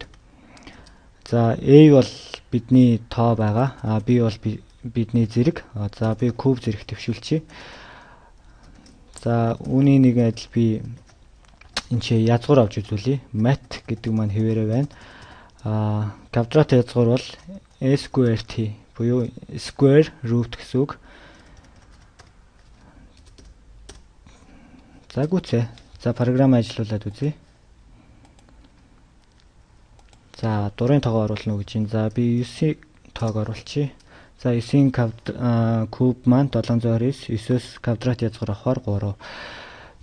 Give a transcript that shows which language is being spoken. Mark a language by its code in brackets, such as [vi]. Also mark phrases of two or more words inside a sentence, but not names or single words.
[mn] За a бол бидний тоо байгаа. b бол бидний зэрэг. За би куб зэрэг төвшүүлчихье. За үүний нэг адил би энэ чи язгуур авч үзүүлье. Mat гэдэг маань хэвээрээ байна. Квадрат язгуур бол [en] a square t [mn] буюу [en] square root [mn] гэсэн үг. За гүцээ. За програм ажиллуулад үзье. За дурын тоогоо оруулна гэж байна. За би 9-ийн тоог оруулчихъя. За 9-ийн куб маань 729, 9-өөс квадрат язгуур авахаар 3.